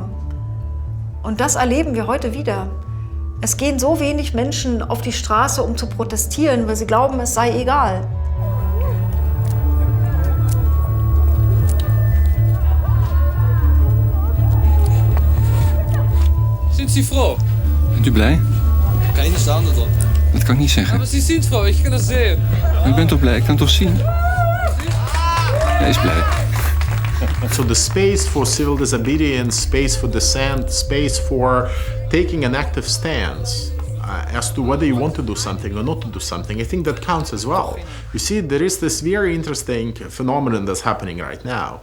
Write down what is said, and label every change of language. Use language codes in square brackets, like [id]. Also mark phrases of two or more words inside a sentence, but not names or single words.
[de] Und das erleben wir heute wieder. Es gehen so wenig Menschen auf die Straße, um zu protestieren, weil sie glauben, es sei egal. Sind Sie froh? [nl] Bent u blij? Kan je niet staan, dat dan? Dat kan ik niet zeggen. Maar [de] Sie sind froh, [nl] ik kan dat zien. U bent toch blij? Ik kan het toch zien? Hij is blij. [en] So the space for civil disobedience, space for dissent, space for taking an active stance as to whether you want to do something or not to do something, I think that counts as well. You see, there is this very interesting phenomenon that's happening right now.